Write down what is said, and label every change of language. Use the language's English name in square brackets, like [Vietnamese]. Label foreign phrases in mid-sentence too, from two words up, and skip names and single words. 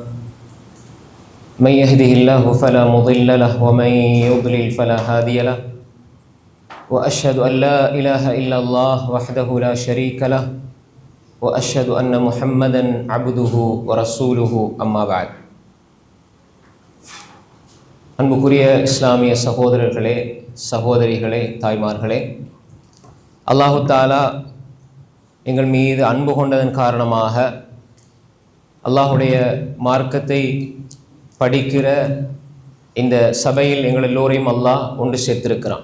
[Arabic] من يهده الله فلا مضل له ومن يضلل فلا هادي له. وأشهد أن لا إله إلا الله وحده لا شريك له وأشهد أن محمدا عبده ورسوله أما بعد. [Tamil] அன்புக்குரிய இஸ்லாமிய சகோதரர்களே, சகோதரிகளே, தாய்மார்களே, [Arabic] الله تعالى [Tamil] எங்கள் மீது அன்பு கொண்டதன் காரணமாக அல்லாஹுடைய மார்க்கத்தை படிக்கிற இந்த சபையில் எங்கள் எல்லோரையும் அல்லாஹ் ஒன்று சேர்த்திருக்கிறான்.